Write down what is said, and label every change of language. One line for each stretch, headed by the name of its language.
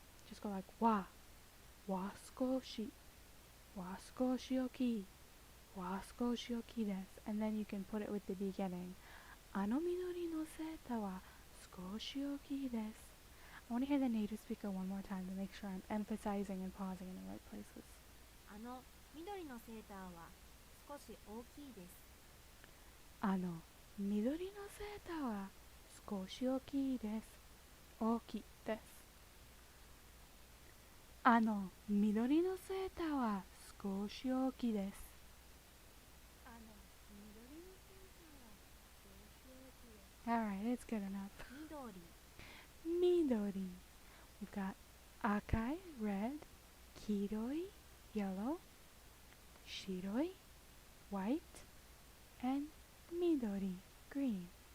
English: just go like
Japanese: wa, waskoshi, waskoshioki, waskoshioki desu.
English: And then you can put it with the beginning.
Japanese: Ano midori no seta wa skoshi oki desu.
English: I want to hear the native speaker one more time to make sure I'm emphasizing and pausing in the right places.
Japanese: あの緑のセーターは少し大きいです。あの緑のセーターは少し大きいです。大きいです。あの緑のセーターは少し大きいです。あの緑のセーターは少し大きいです。
English: Alright, it's good enough.
Japanese: 緑 Midori.
English: We've got akai, red, kiroi, yellow, shiroi, white, and midori, green.